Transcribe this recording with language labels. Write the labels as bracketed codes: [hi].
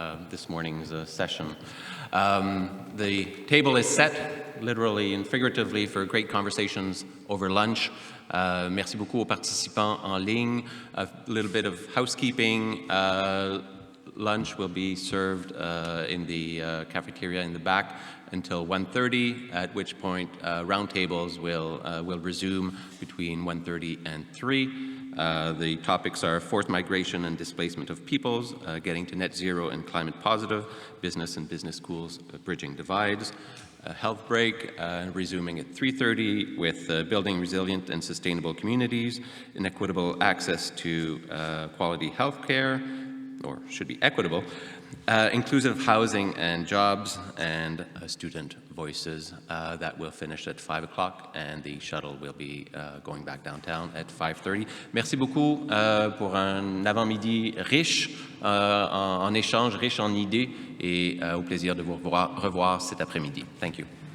[en] This morning's session. The table is set, literally and figuratively, for great conversations over lunch. [fr] Merci beaucoup aux participants en ligne. [en] A little bit of housekeeping. Lunch will be served in the cafeteria in the back until 1:30, at which point roundtables will resume between 1:30 and 3. The topics are forced migration and displacement of peoples, getting to net zero and climate positive, business and business schools, bridging divides, a health break, resuming at 3:30 with building resilient and sustainable communities, inequitable access to quality health care, or should be equitable, inclusive housing and jobs, and student voices. That will finish at 5 o'clock, and the shuttle will be going back downtown at 5:30. [fr] Merci beaucoup pour un avant-midi riche en échanges, riche en idées, et au plaisir de vous revoir cet après-midi. [en] Thank you.